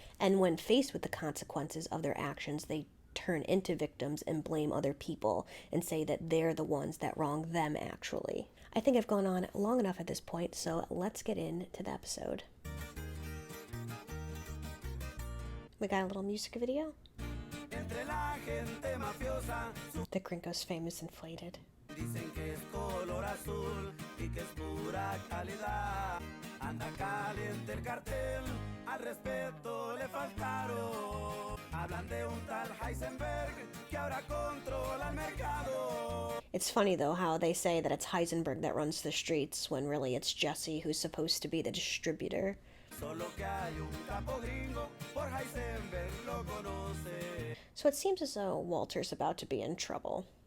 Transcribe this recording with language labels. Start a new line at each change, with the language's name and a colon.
English: And when faced with the consequences of their actions, they turn into victims and blame other people and say that they're the ones that wronged them actually. I think I've gone on long enough at this point, so let's get into the episode. We got a little music video. The Gringo's famous inflated.
Spanish: Dicen que es color azul y que es pura calidad. Anda caliente el cartel, al respeto le faltaron. Hablan de un tal Heisenberg que ahora controla el mercado.
English: It's funny though how they say that it's Heisenberg that runs the streets when really it's Jesse who's supposed to be the distributor. So it seems as though Walter's about to be in trouble.